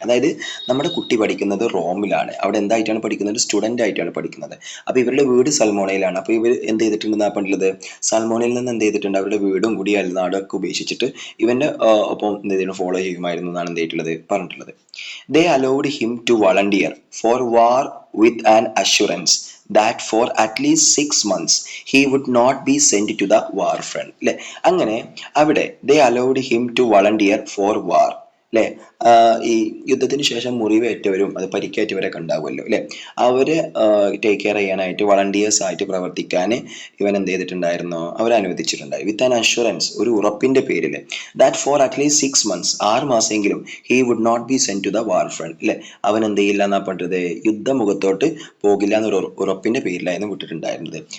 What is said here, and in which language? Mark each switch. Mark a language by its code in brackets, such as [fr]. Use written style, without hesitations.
[ml] അതായത് നമ്മുടെ കുട്ടി പഠിക്കുന്നത് റോമിലാണ്, അവിടെ എന്തായിട്ടാണ് പഠിക്കുന്നത്, സ്റ്റുഡൻ്റ് ആയിട്ടാണ് പഠിക്കുന്നത്. അപ്പോൾ ഇവരുടെ വീട് സൽമോണയിലാണ്. അപ്പോൾ ഇവർ എന്ത് ചെയ്തിട്ടുണ്ടെന്നാ പറഞ്ഞിട്ടുള്ളത്, സൽമോണയിൽ നിന്ന് എന്ത് ചെയ്തിട്ടുണ്ട്, അവരുടെ വീടും കൂടി അയൽനാടൊക്കെ ഉപേക്ഷിച്ചിട്ട് ഇവന്റെ ഒപ്പം എന്ത് ചെയ്തിട്ടുണ്ട്, ഫോളോ ചെയ്യുമായിരുന്നു എന്നാണ് എന്ത് ചെയ്തിട്ടുള്ളത്, പറഞ്ഞിട്ടുള്ളത്. [en] They allowed him to volunteer for war with an assurance that for at least 6 months he would not be sent to the war front. [ml] അല്ലെ, അങ്ങനെ അവിടെ [en] they allowed him to volunteer for war, [ml] അല്ലെ. ഈ യുദ്ധത്തിന് ശേഷം മുറിവേറ്റവരും അത് പരിക്കേറ്റവരൊക്കെ ഉണ്ടാവുമല്ലോ, അല്ലെ, അവരെ ടേക്ക് കെയർ ചെയ്യാനായിട്ട് വളണ്ടിയേഴ്സ് ആയിട്ട് പ്രവർത്തിക്കാൻ ഇവൻ എന്ത് ചെയ്തിട്ടുണ്ടായിരുന്നു, അവരെ അനുവദിച്ചിട്ടുണ്ടായി. [en] with an assurance, [ml] ഒരു ഉറപ്പിന്റെ പേരിൽ, [en] that for at least 6 months, [ml] 6 മാസമെങ്കിലും [en] he would not be send to the war front, [ml] അല്ലെ, അവൻ എന്ത് ചെയ്യില്ല എന്നാ പറഞ്ഞത്, യുദ്ധമുഖത്തോട്ട് പോകില്ല എന്നൊരു ഉറപ്പിന്റെ പേരിലായിരുന്നു വിട്ടിട്ടുണ്ടായിരുന്നത്.